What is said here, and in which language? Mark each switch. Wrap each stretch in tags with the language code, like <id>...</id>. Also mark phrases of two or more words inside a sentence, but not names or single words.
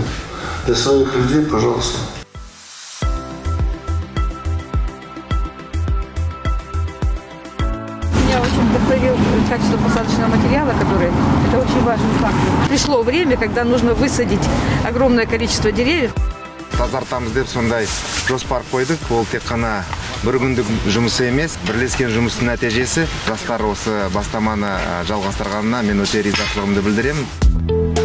<ru>Для своих людей, пожалуйста. Меня очень вдохновил качество посадочного материала, это очень важный фактор. Пришло время, когда нужно высадить огромное количество деревьев.</ru> <kk>Тазартамыз деп сондай жоспар қойдық. Ол тек қана бір күндік жұмысы емес, бірлескен жұмыстың нәтижесі. Жастар осы бастаманы жалғастырғанына мен өте ризашылығымды білдіремін.</kk>